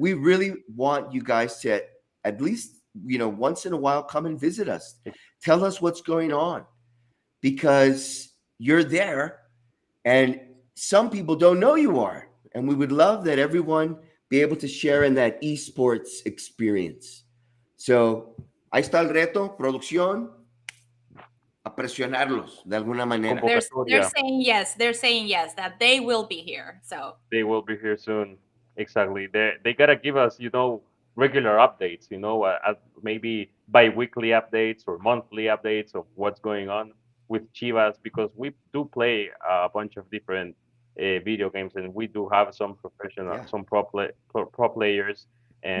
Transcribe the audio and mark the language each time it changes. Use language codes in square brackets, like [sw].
[en] We really want you guys to at least, once in a while come and visit us. Tell us what's going on, because you're there and some people don't know you are. And we would love that everyone be able to share in that esports experience. [es] So ahí está el reto, producción, a presionarlos de alguna manera. [en] They're saying yes. They're saying yes, that they will be here. So they will be here soon. Exactly. They gotta give us, regular updates. Maybe bi-weekly updates or monthly updates of what's going on with Chivas, because we do play a bunch of different video games, and we do have some professional, some pro players, and